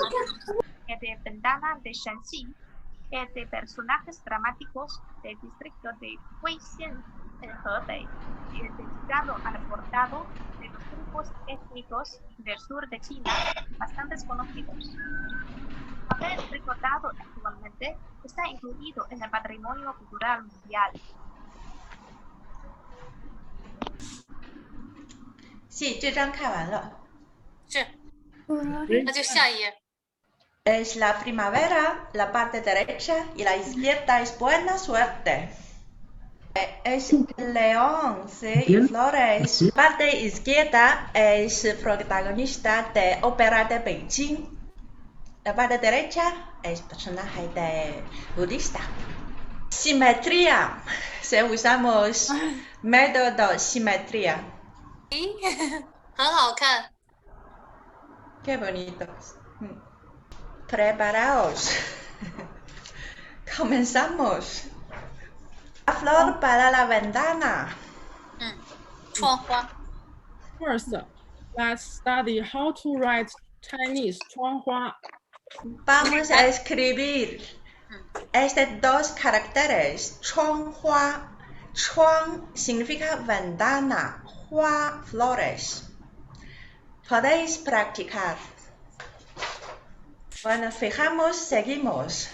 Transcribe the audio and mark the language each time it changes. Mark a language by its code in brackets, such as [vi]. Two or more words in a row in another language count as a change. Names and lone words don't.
[es] El de ventana de Shanxi, el de personajes dramáticos del distrito de Huixian en Hebei y el dedicado al bordado de los grupos étnicos del sur de China, bastante conocidos. El papel recortado actualmente está incluido en el patrimonio cultural mundial. Sí, [zh] 这张看完了。是，那就下一页。 [es] Es la primavera, la parte derecha y la izquierda es buena suerte. Es el león, sí, y flores. La parte izquierda es protagonista de ópera de Beijing. La parte derecha es personaje de budista. Simetría. Se usamos método simetría. [zh] 很好看。 [es] Qué bonito. Preparaos. Comenzamos. La flor para la ventana. [zh] 窗花。 [en] First, let's study how to write Chinese 窗花. [es] Vamos a escribir estos dos caracteres. Chuanhua. Chuan significa ventana. Hua, flores. Podéis practicar. Bueno, fijamos, seguimos.